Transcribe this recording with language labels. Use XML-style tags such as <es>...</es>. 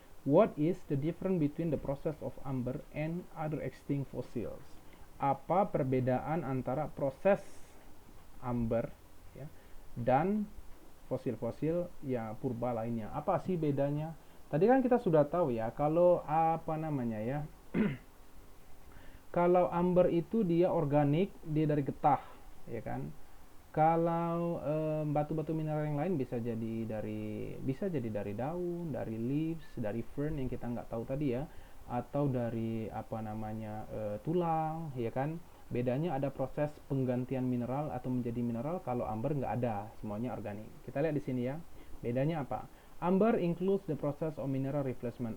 <en>What is the difference between the process of amber and other extinct fossils?</en> <id>Apa perbedaan antara proses amber ya, dan fosil-fosil ya purba lainnya? Apa sih bedanya? Tadi kan kita sudah tahu ya, kalau apa namanya ya, kalau amber itu dia organik, dia dari getah, ya kan? Kalau batu-batu mineral yang lain bisa jadi dari daun, dari leaves, dari fern yang kita nggak tahu tadi ya, atau dari apa namanya tulang, ya kan? Bedanya ada proses penggantian mineral atau menjadi mineral. Kalau amber nggak ada, semuanya organik. Kita lihat di sini ya. Bedanya apa?</id> <en>Amber includes the process of mineral replacement.</en>